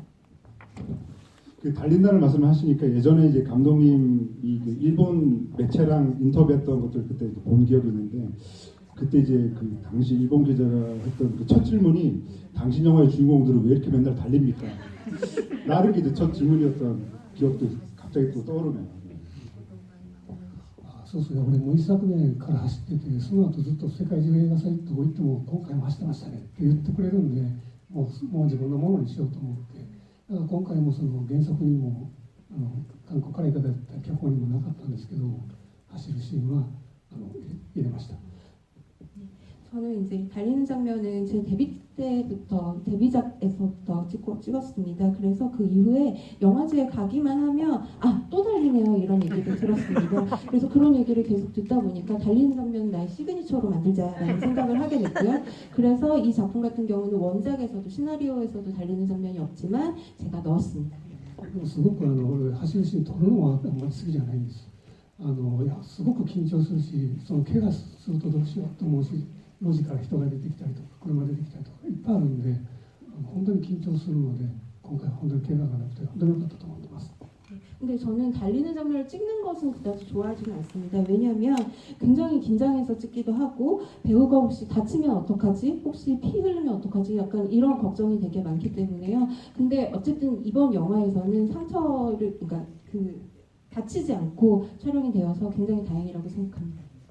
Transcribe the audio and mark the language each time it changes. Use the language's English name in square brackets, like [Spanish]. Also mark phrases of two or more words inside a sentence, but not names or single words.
[Korean] 그 달린다는 말씀을 하시니까 예전에 이제 감독님이 그 일본 매체랑 인터뷰했던 것들 그때 본 기억이 있는데, 그때 이제 그 당시 일본 기자가 했던 그 첫 질문이 당신 영화의 주인공들은 왜 이렇게 맨날 달립니까? 라는 게 이제 첫 질문이었던 기억도 갑자기 또 떠오르네요. [Japanese] そうそう、俺も一昨年から走ってて、その後ずっと世界中映画祭どこ行っても今回も走ってましたねって言ってくれるんで、もう自分のものにしようと思って、だから今回もその原作にも韓国からいただいた脚本にもなかったんですけど、走るシーンは入れました。 [Korean] 저는 이제 달리는 장면은 제 데뷔 때부터 데뷔작에서부터 찍었습니다. 그래서 그 이후에 영화제에 가기만 하면 또 달리네요 이런 얘기를 들었습니다. 그래서 그런 얘기를 계속 듣다 보니까 달리는 장면 나의 시그니처로 만들자라는 생각을 하게 됐고요. 그래서 이 작품 같은 경우는 원작에서도 시나리오에서도 달리는 장면이 없지만 제가 넣었습니다. [Japanese] すごく俺走るシーン撮るのはあんまり好きじゃないんです。いやすごく緊張するし、その怪我するとどうしようと思うし。路地から人が出てきたりとか車出てきたりとかいっぱいあるんで、本当に緊張するので今回は本当に怪我がなくて本当に良かったと思ってます。 [Korean] 근데 저는 달리는 장면을 찍는 것은 그다지 좋아하지는 않습니다. 왜냐하면 굉장히 긴장해서 찍기도 하고 배우가 혹시 다치면 어떡하지? 혹시 피 흘리면 어떡하지? 약간 이런 걱정이 되게 많기 때문에요. 근데 어쨌든 이번 영화에서는 상처를 그러니까 다치지 않고 촬영이 되어서 굉장히 다행이라고 생각합니다.